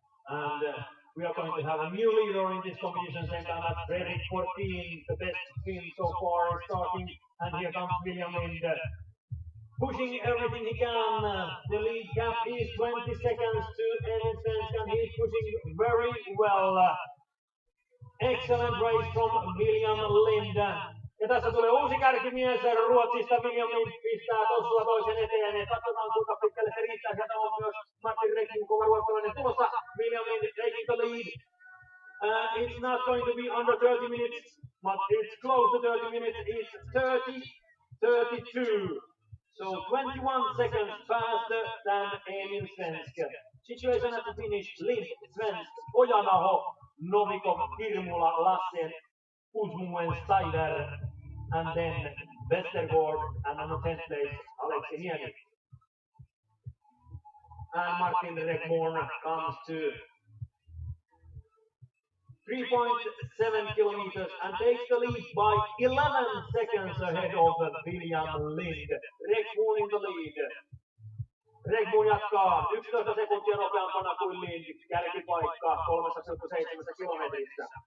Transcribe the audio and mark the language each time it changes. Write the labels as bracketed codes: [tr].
[en] And we are going to have a new leader in this competition, same time as Fredrik 14, the best spin so far, is starting, and here comes William Lind, pushing everything he can. The lead gap is 20 seconds to Emil Svensson. He is pushing very well. Excellent race from William Lind. [fi] Ja tässä tulee uusi kärkimies Ruotsista. William Lind pistää tossua toisen eteen. Katsotaan kuinka pitkälle se riittää. Sieltä on myös Martin Rekin kova ruotsalainen tulossa. [en] William Lind taking the lead. It's not going to be under 30 minutes, but it's close to 30 minutes. It's 30:32. So 21 seconds faster than Emil Svensk. Situation at the finish, Lind, Svensk, Ojanaho, Novikov, Kirmula, Lassen, Uzmuen, Steider, and then Westergaard, and on the 10th place, Alexei Niemi. And Martin Rekmorn comes to 3.7 kilometers and takes the lead by 11 seconds ahead of William Lind. Rekmorn in the lead. [fi] Rekmorn jatkaa 11 sekuntia nopeampana kuin Lind. Kärkipaikka 3,7 kilometrissä.